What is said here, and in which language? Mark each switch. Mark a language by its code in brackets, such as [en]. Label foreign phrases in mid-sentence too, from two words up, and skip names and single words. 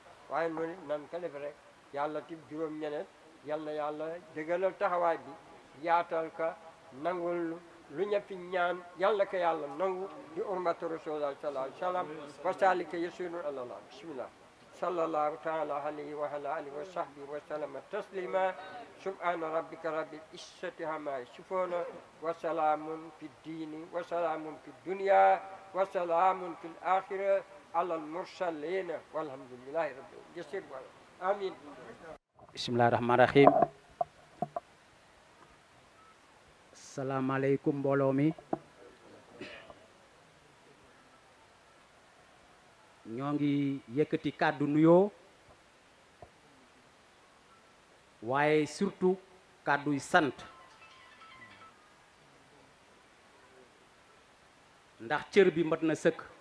[wo] waaye noonu nan ko def rek yàlla tib juróom ñeneen yal na yàlla dëggalal taxawaay bi yaatal ka nangul lu ñëpp ñaan yal na ko yàlla nangu di [ar] حرمة رسول الله صلى الله عليه وسلم وذلك يسير على الله بسم الله صلى الله تعالى عليه وعلى آله وصحبه وسلم تسليما سبحان ربك رب العزة عما يصفون وسلام في الدين وسلام في الدنيا وسلام في الآخرة على المرسلين والحمد لله رب الجسير آمين. بسم الله الرحمن الرحيم. [wo] salaamaaleykum mbooloo mi ñoo ngi yëkkati kàddu nuyoo waaye surtout kàdduy sant ndax cër bi mat na sëkk